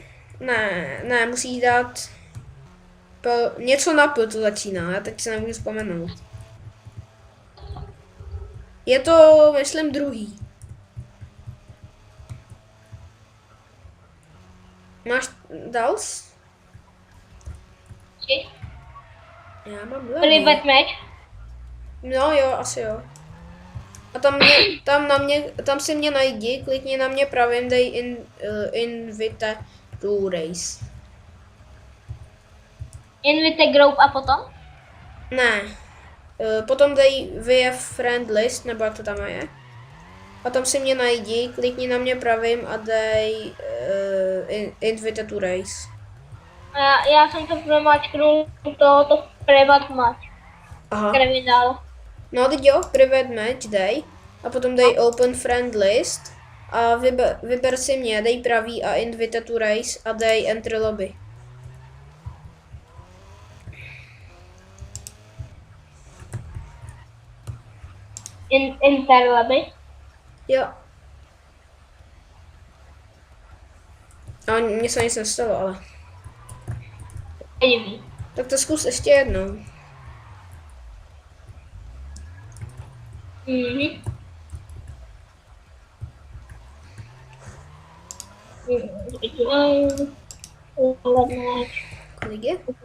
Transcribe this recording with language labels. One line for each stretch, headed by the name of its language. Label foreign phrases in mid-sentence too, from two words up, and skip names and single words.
Czech: Ne, musí dát něco na P, to začíná, já teď se nemůžu vzpomenout. Je to, myslím, druhý. Máš dals? Já mám levý.
English: Private match.
Czech: No jo, asi jo. A tam si mě najdi, klikni na mě pravým, dej
English: invite to race. Invite group
Czech: a potom? Ne. Potom dej VF
English: friend list,
Czech: nebo jak to tam je. A tam si mě najdi, klikni na mě pravým a dej
English: invite to race.
Czech: Já jsem to promačknul tohoto
English: private match.
Czech: Aha. Kriminál. No teď jo,
English: private match
Czech: dej. A potom dej
English: open friend list.
Czech: A vyber si mě, dej pravý a
English: invite to race
Czech: a dej
English: entry lobby. Enter lobby?
Czech: Jo. A mně se nic nestalo, ale. Nevím. Tak to zkus ještě jednou. Mhm. Kolik je?